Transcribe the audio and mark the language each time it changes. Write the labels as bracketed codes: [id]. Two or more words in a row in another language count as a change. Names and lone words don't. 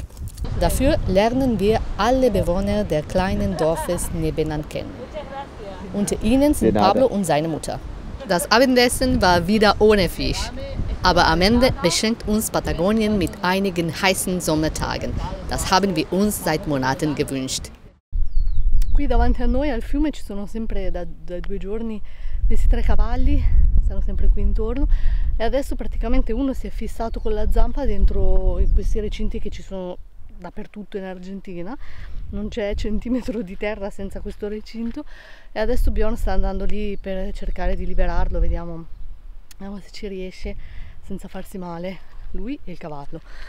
[de] Dafür lernen wir alle Bewohner der kleinen Dorfes nebenan kennen. Unter ihnen sind Pablo und seine Mutter. Das Abendessen war wieder ohne Fisch. Aber am Ende beschenkt uns Patagonien mit einigen heißen Sommertagen. Das haben wir uns seit Monaten gewünscht. [it] Qui davanti a noi al fiume ci sono sempre da 2 giorni questi 3 cavalli, stanno sempre qui intorno e adesso praticamente uno si è fissato con la zampa dentro questi recinti che ci sono dappertutto in Argentina, non c'è centimetro di terra senza questo recinto e adesso Bjorn sta andando lì per cercare di liberarlo, vediamo se ci riesce senza farsi male, lui e il cavallo.